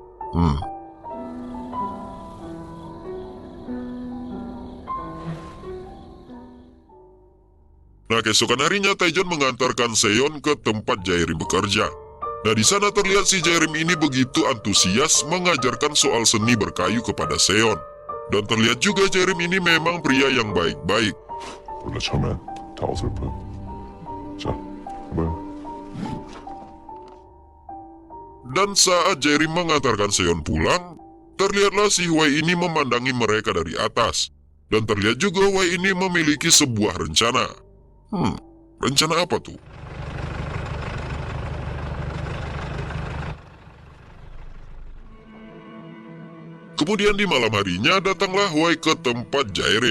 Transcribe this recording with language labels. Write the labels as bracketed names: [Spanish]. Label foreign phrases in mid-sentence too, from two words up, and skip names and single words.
[Indonesian] Nah, keesokan harinya Taejon mengantarkan Seon ke tempat Jaerim bekerja. Nah, di sana terlihat si Jaerim ini begitu antusias mengajarkan soal seni berkayu kepada Seon. Dan terlihat juga Jaerim ini memang pria yang baik-baik. [Korean] 원래 처음엔 다 어설퍼요. 자, 해봐요. [Indonesian] Dan saat Jaerim mengantarkan Seon pulang, terlihatlah si Hwai ini memandangi mereka dari atas. Dan terlihat juga Hwai ini memiliki sebuah rencana. Rencana apa tuh? Kemudian di malam harinya datanglah Hwai ke tempat Jaerim.